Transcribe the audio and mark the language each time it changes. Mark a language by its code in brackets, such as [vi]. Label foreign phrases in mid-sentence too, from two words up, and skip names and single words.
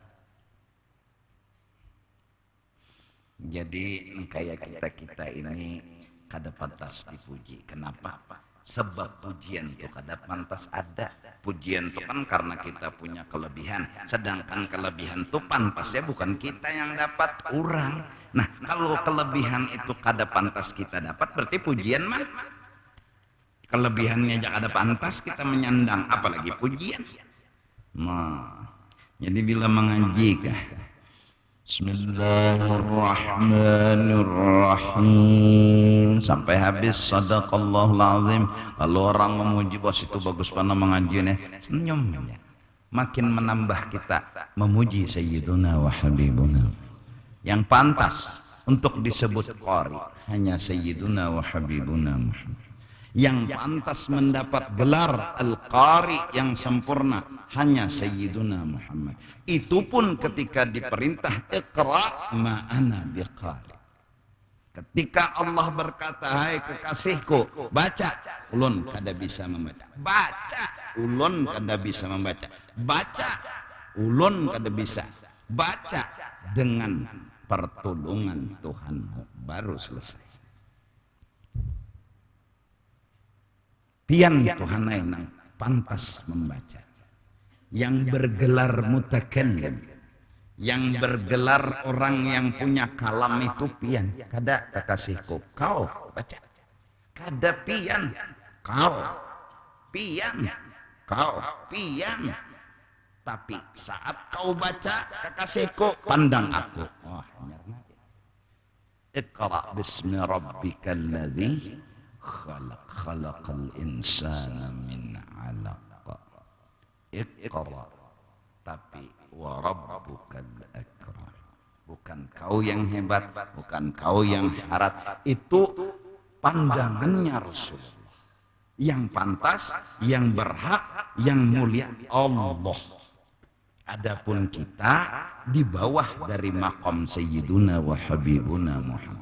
[bjn] Jadi kayak kita ini kada pantas dipuji. Kenapa? Sebab pujian itu kada pantas ada. Pujian itu kan karena kita punya kelebihan. Sedangkan kelebihan itu pantasnya bukan kita yang dapat, orang. Nah, kalau kelebihan itu kada pantas kita dapat, berarti pujian mah kelebihannya aja kada pantas kita menyandang, apalagi pujian. Nah, jadi bila mengaji [ar] بسم الله الرحمن الرحيم [bjn] sampai habis [ar] صدق الله العظيم. [bjn] Kalau orang memuji bos itu bagus pandang mengajinya, senyum aja. Makin menambah kita memuji [ar] سيدنا وحبيبنا. [bjn] Yang pantas untuk disebut qari hanya [ar] سيدنا وحبيبنا [bjn] Muhammad. Yang pantas mendapat gelar Al-Qari yang sempurna hanya Sayyiduna Muhammad. Itu pun ketika diperintah [ar] اقرأ ما أنا بقارئ. [bjn] Ketika Allah berkata, hai kekasihku, baca, ulun kada bisa membaca. Baca, ulun kada bisa membaca. Baca, ulun kada bisa. Baca dengan pertolongan Tuhanmu, baru selesai. Pian Tuhan yang pantas membaca, yang bergelar mutakallim, yang bergelar orang yang punya kalam itu pian. Kada kekasihku, kau baca. Kada pian, kau pian, kau pian. Tapi saat kau baca kekasihku, pandang aku. [ar] Oh, اقرأ باسم ربك الذي خلق خلق الإنسان من علق. اقرأ, tapi وربك الأكرم. [bjn] Bukan kau yang hebat, bukan kau yang harat. Itu pandangannya Rasulullah. Yang pantas, yang berhak, yang mulia Allah. Adapun kita di bawah dari maqam [ar] سيدنا وحبيبنا [bjn] Muhammad.